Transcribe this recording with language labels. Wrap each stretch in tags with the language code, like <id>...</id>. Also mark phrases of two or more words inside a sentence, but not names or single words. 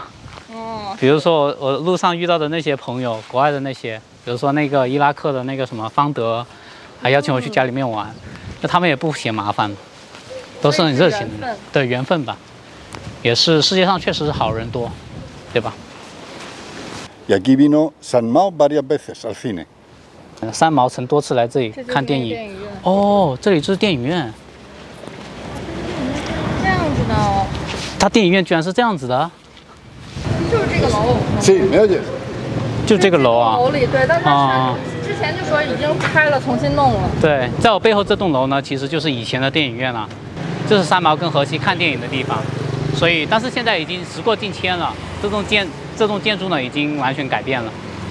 <zh>比如说我路上遇到的那些朋友，国外的那些，比如说那个伊拉克的那个什么方德，还邀请我去家里面玩，那他们也不嫌麻烦，都是很热情的，对，缘分吧。也是世界上确实是好人多。对吧？</zh> <es>Y aquí vino San Mao varias veces al cine.</es> <zh>三毛曾多次来这里看电影。哦，这里就是电影院。这样子的哦。他电影院居然是这样子的。就是这个楼。</zh> <es>Sí, me oyes?</es> <zh>就这个楼啊。楼里对，但他之前就说已经拆了，重新弄了。对，在我背后这栋楼呢，其实就是以前的电影院了，这是三毛跟荷西看电影的地方。所以但是现在已经时过境迁了，这栋建筑呢已经完全改变了。</zh>